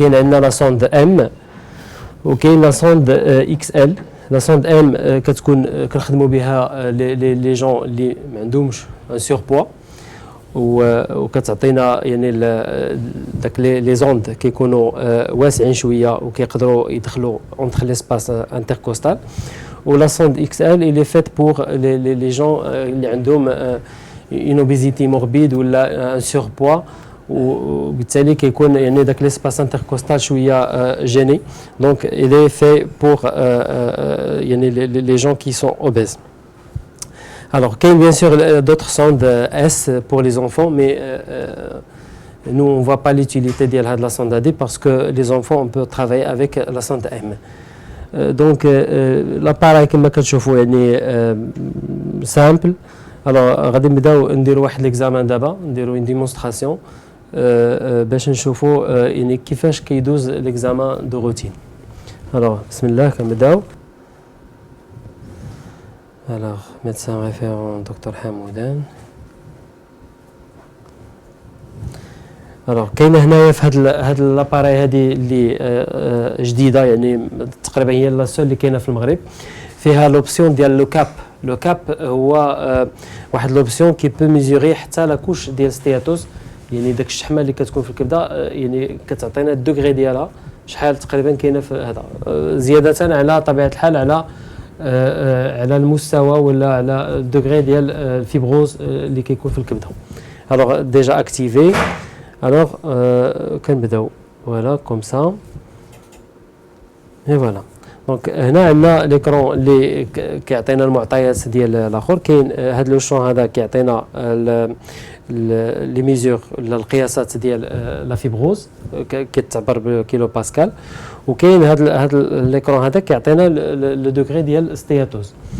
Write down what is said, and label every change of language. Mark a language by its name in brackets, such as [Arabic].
[French] La sonde M et la sonde XL. La sonde M, les gens qui ont un surpoids. [Arabic] وكتعطينا يعني داك لي زوند كيكونوا واسعين شويه وكيقدروا يدخلوا [French] entre l'espace intercostal. [Arabic] ولا سوند اكس ال اللي فات بور لي جون اللي عندهم [French] une obésité morbide [Arabic] ولا un surpoids وبالتالي كيكون يعني داك l'espace intercostal شويه gêné. [French] Donc il est fait pour يعني les gens qui sont obèses. Alors, il y a bien sûr d'autres sondes S pour les enfants, mais nous, on ne voit pas l'utilité de la sonde AD parce que les enfants, on peut travailler avec la sonde M. Donc, l'appareil que vous voyez est simple. Alors, on va faire l'examen d'abord, une démonstration, [Arabic] باش نشوفوا يعني كيفاش كيدوز [French] l'examen de routine. Alors, bismillah, كنبداو. Alors, médecin référent, Dr Hamoudan. [Arabic] Alors, كاين هنايا في هذا الاباري هذه اللي جديده يعني تقريبا هي لا سول اللي كاينه في المغرب فيها لوبسيون ديال لو كاب هو واحد لوبسيون كي بو ميزوري حتى لا كوش ديال ستياتوس يعني داك الشحمه اللي كتكون في الكبده يعني كتعطينا الدوغري ديالها شحال تقريبا كاينه في هذا زياده على طبيعه الحال على المستوى ولا على الدوغري ديال الفيبروز اللي كيكون في الكبده. [French] alors déjà activé alors كنبداو voilà comme ça et voilà. [Arabic] donc هنا عندنا ليكرون اللي كيعطينا المعطيات ديال الاخر كاين هذا لو شون هذا كيعطينا لي ميزور القياسات ديال لا فيبروز كتعبر بكيلو باسكال وكاين هذا ليكرون هذا كيعطينا لو دوغري ديال ستياتوز.